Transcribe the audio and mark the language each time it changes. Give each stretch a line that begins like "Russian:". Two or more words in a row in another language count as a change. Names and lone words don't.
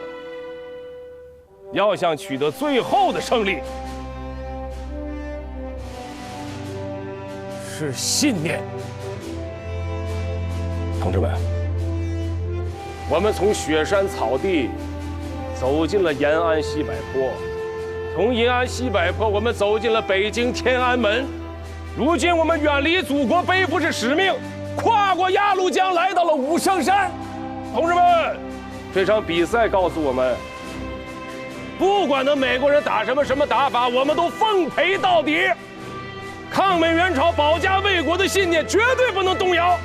Chinese: 要想取得最後的勝利，是信念。同志們，我們從雪山草地走進了延安西柏坡，從延安西柏坡我們走進了北京天安門。如今我們遠離祖國，背負着使命，跨過鴨綠江來到了武聖山。同志們，這場比賽告訴我們，不管那美國人打什麼打法，我們都奉陪到底。抗美援朝、保家衛國的信念絕對不能動搖。